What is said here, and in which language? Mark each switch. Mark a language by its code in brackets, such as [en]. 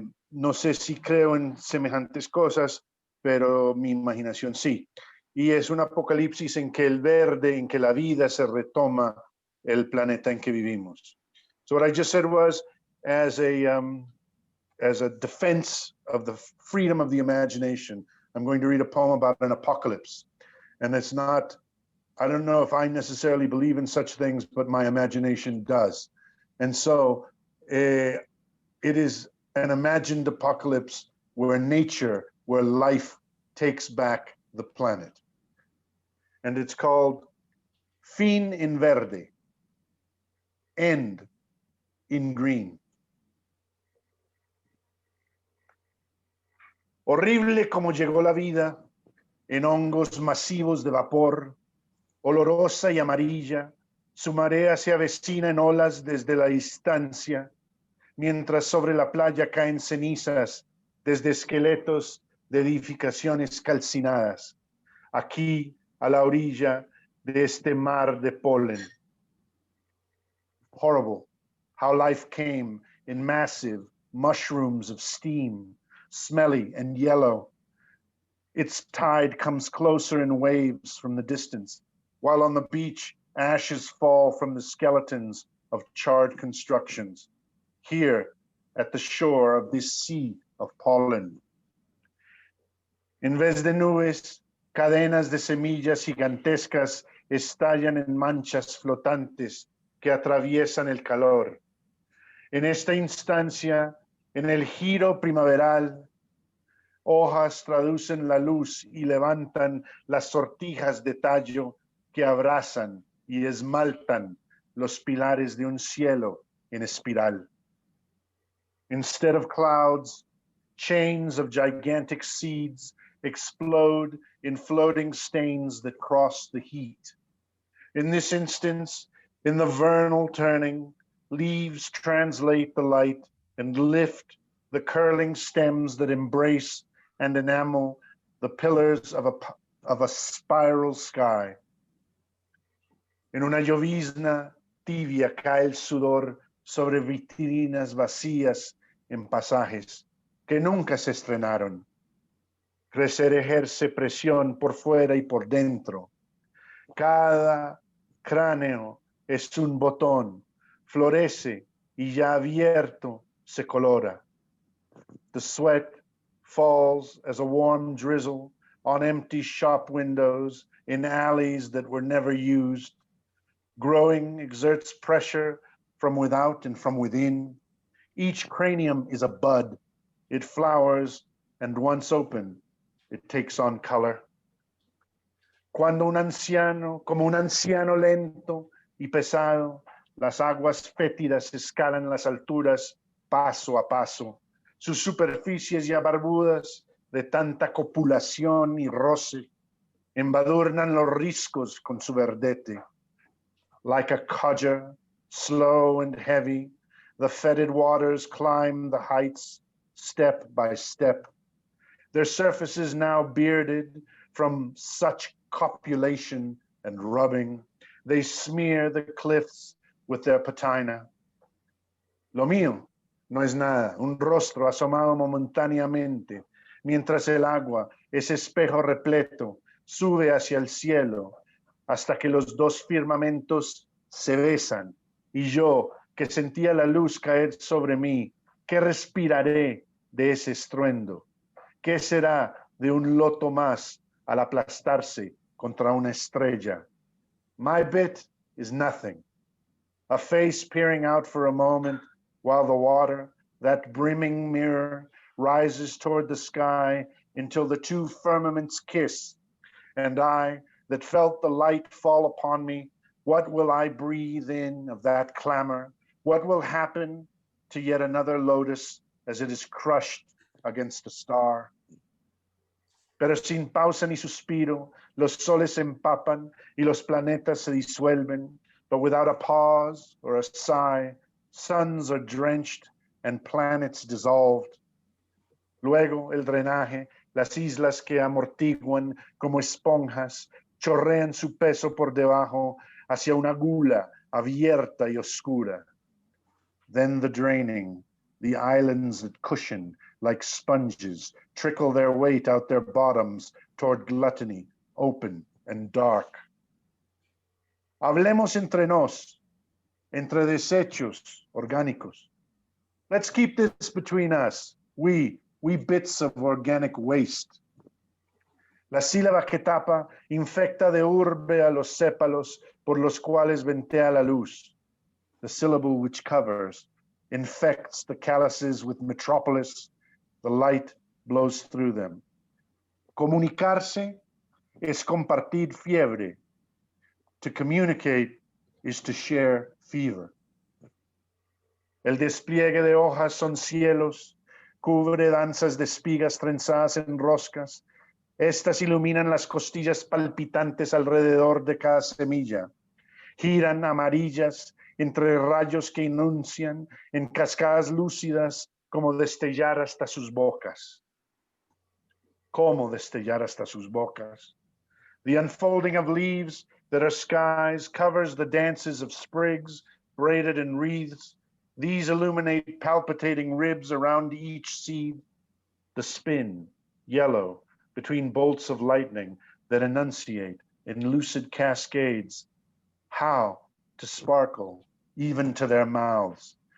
[es] No sé si creo en semejantes cosas, pero mi imaginación sí. Y es un apocalipsis en que el verde, en que la vida se retoma el planeta en que vivimos. [en] So what I just said was, as a defense of the freedom of the imagination, I'm going to read a poem about an apocalypse. And it's not, I don't know if I necessarily believe in such things, but my imagination does. And so it is an imagined apocalypse where nature, where life takes back the planet. And it's called Fin in Verde, End in Green. [es] Horrible como llegó la vida, en hongos masivos de vapor, olorosa y amarilla, su marea se avecina en olas desde la distancia, mientras sobre la playa caen cenizas desde esqueletos de edificaciones calcinadas, aquí a la orilla de este mar de polen. [en] Horrible how life came in massive mushrooms of steam, smelly and yellow. Its tide comes closer in waves from the distance, while on the beach ashes fall from the skeletons of charred constructions, here at the shore of this sea of pollen. [es] En vez de nubes, cadenas de semillas gigantescas estallan en manchas flotantes que atraviesan el calor. En esta instancia, en el giro primaveral, hojas traducen la luz y levantan las sortijas de tallo que abrazan y esmaltan los pilares de un cielo en espiral. [en] Instead of clouds, chains of gigantic seeds explode in floating stains that cross the heat. In this instance, in the vernal turning, leaves translate the light and lift the curling stems that embrace and enamel the pillars of a spiral sky. [es] En una llovizna tibia cae el sudor sobre vitrinas vacías en pasajes que nunca se estrenaron. Crecer ejerce presión por fuera y por dentro. Cada cráneo es un botón, florece y ya abierto se colora. [en] The sweat falls as a warm drizzle on empty shop windows in alleys that were never used. Growing exerts pressure from without and from within. Each cranium is a bud. It flowers, and once open, it takes on color. [es] Cuando como un anciano lento y pesado, Las aguas fétidas escalan las alturas paso a paso. Sus superficies ya barbudas de tanta copulación y roce embadurnan los riscos con su verdete. [en] Like a codger, slow and heavy, the fetid waters climb the heights step by step. Their surfaces now bearded from such copulation and rubbing, they smear the cliffs with their patina. [es] Lo mío no es nada, un rostro asomado momentáneamente, mientras el agua, ese espejo repleto, sube hacia el cielo, hasta que los dos firmamentos se besan, y yo, que sentía la luz caer sobre mí, ¿qué respiraré de ese estruendo? ¿Qué será de un loto más al aplastarse contra una estrella? [en] My bit is nothing. A face peering out for a moment while the water, that brimming mirror, rises toward the sky until the two firmaments kiss. And I, that felt the light fall upon me, what will I breathe in of that clamor? What will happen to yet another lotus as it is crushed against a star? [es] Pero sin pausa ni suspiro, los soles se empapan y los planetas se disuelven, [en] but without a pause or a sigh, suns are drenched and planets dissolved. [es] Luego el drenaje, las islas que amortiguan como esponjas, chorrean su peso por debajo hacia una gula abierta y oscura. [en] Then the draining, the islands that cushion like sponges, trickle their weight out their bottoms toward gluttony, open and dark. [es] Hablemos entre nos, entre desechos orgánicos. [en] Let's keep this between us, we bits of organic waste. [es] La sílaba que tapa infecta de urbe a los sépalos por los cuales ventea la luz. [en] The syllable which covers infects the calluses with metropolis. The light blows through them. [es] Comunicarse es compartir fiebre. [en] To communicate is to share fever. [es] El despliegue de hojas son cielos, cubre danzas de espigas trenzadas en roscas. Estas iluminan las costillas palpitantes alrededor de cada semilla. Giran amarillas entre rayos que inuncian en cascadas lúcidas como destellar hasta sus bocas. Como destellar hasta sus bocas. [en] The unfolding of leaves that are skies covers the dances of sprigs braided in wreaths. These illuminate palpitating ribs around each seed. The spin, yellow, between bolts of lightning that enunciate in lucid cascades how to sparkle even to their mouths.